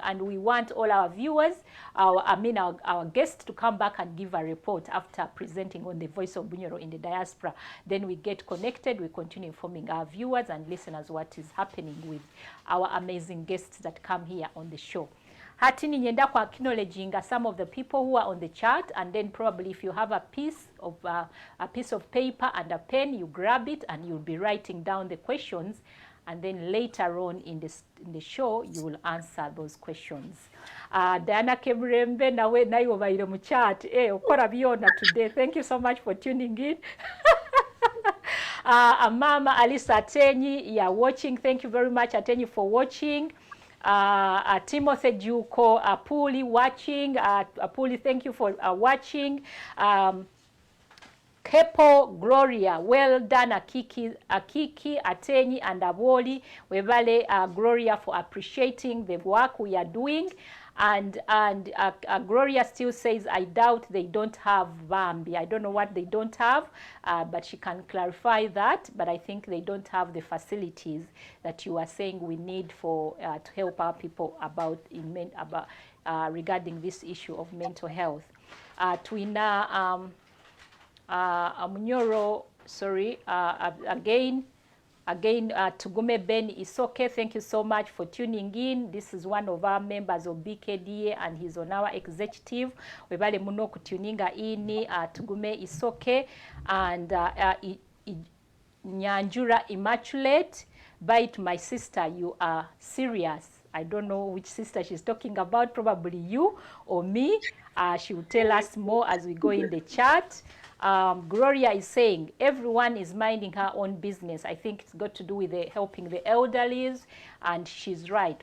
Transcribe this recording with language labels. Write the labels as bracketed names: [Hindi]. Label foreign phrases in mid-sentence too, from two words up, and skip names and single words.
[English] And we want all our viewers, our guests, to come back and give a report after presenting on the Voice of Bunyoro in the Diaspora. Then we get connected, we continue informing our viewers and listeners what is happening with our amazing guests that come here on the show. [Nyoro] Hatini nyenda kwa [English] acknowledging some of the people who are on the chat, and then probably if you have a piece of paper and a pen, you grab it and you'll be writing down the questions, and then later on in the show you will answer those questions. [Nyoro] Diana Kemirembe nawe nayo baire mu chat okora byona today. [English] Thank you so much for tuning in. Mama Alisa Atenyi, you are watching. Thank you very much, Atenyi, for watching. Timothy Juko Abwooli watching. Abwooli, thank you for watching. Kepo Gloria, well done. Akiki Atenyi and Abwooli, webale Gloria for appreciating the work we are doing. And Gloria still says, I doubt they don't have Bambi. I don't know what they don't have, but she can clarify that. But I think they don't have the facilities that you are saying we need for to help our people regarding this issue of mental health. [Nyoro] Twina Bunyoro, [English] sorry, Again, Tugume Ben Isoke, thank you so much for tuning in. This is one of our members of BKDA, and he's on our executive. [Nyoro] Webale muno kutuninga ini Tugume Isoke, and Nyanjura Immaculate. [English] Bite, my sister, you are serious. I don't know which sister she's talking about, probably you or me. She will tell us more as we go in the chat. Gloria is saying everyone is minding her own business. I think it's got to do with helping the elderly, and she's right.